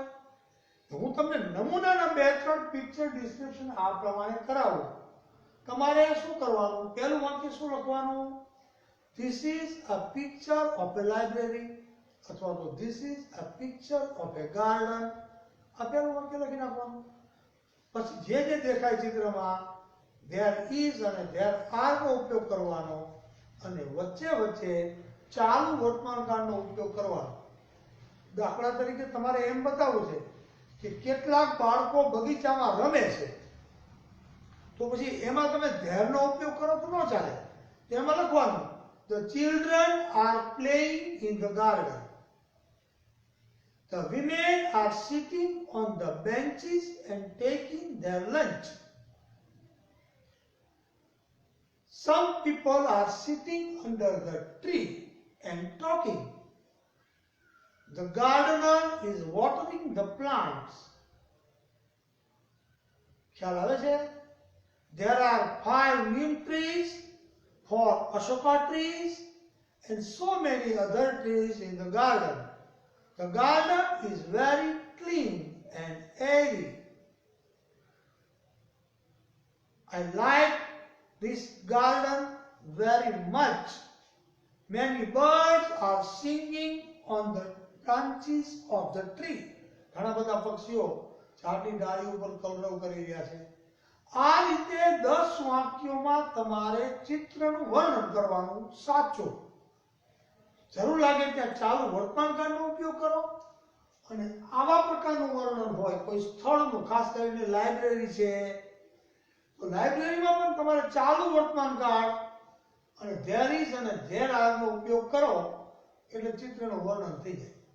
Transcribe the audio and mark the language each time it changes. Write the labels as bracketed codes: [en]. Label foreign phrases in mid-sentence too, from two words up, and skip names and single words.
[gu] હું તમને નમૂનાના 2-3 પિક્ચર ડિસ્ક્રિપ્શન આ પ્રમાણે કરાવું. તમારે શું કરવાનું, પહેલું વાક્ય શું લખવાનું, [en] this is a picture of a library [gu] અથવા તો [en] this is a picture of a garden. [gu] આ પહેલું વાક્ય લખી નાખવાનું. પછી જે જે દેખાય ચિત્રમાં [en] there is [gu] અને [en] there are [gu] નો ઉપયોગ કરવાનો અને વચ્ચે વચ્ચે ચાલુ વર્તમાન કાળનો ઉપયોગ કરવાનો. દાખલા તરીકે તમારે એમ બતાવવું છે કે કેટલાક બાળકો બગીચામાં રમે છે, તો પછી એમાં તમે ધેરનો ઉપયોગ કરો તો ન ચાલે. એમાં લખવાનું [en] the children are playing in the garden, the women are sitting on the benches and taking their lunch, some people are sitting under the tree and talking, the gardener is watering the plants. [gu] ખ્યાલ આવે છે? [en] There are 5 neem trees, 4 ashoka trees, and so many other trees in the garden. The garden is very clean and airy. I like this garden very much. Many birds are singing on the branches of the tree. [gu] ઘણા બધા પક્ષીઓ ઝાડની ડાળી ઉપર કલરવ કરી રહ્યા છે. આ રીતે 10 વાક્યોમાં તમારે ચિત્રનું વર્ણન કરવાનું. સાચું. જરૂર લાગે ત્યાં ચાલુ વર્તમાનકાળનો ઉપયોગ કરો, અને આવા પ્રકારનું વર્ણન હોય કોઈ સ્થળનું, ખાસ કરીને લાઇબ્રેરી છે તો લાઇબ્રેરીમાં પણ તમારે ચાલુ વર્તમાનકાળ અને [en] there is [gu] અને [en] there are [gu] નો ઉપયોગ કરો એટલે ચિત્રનું વર્ણન થઈ જાય.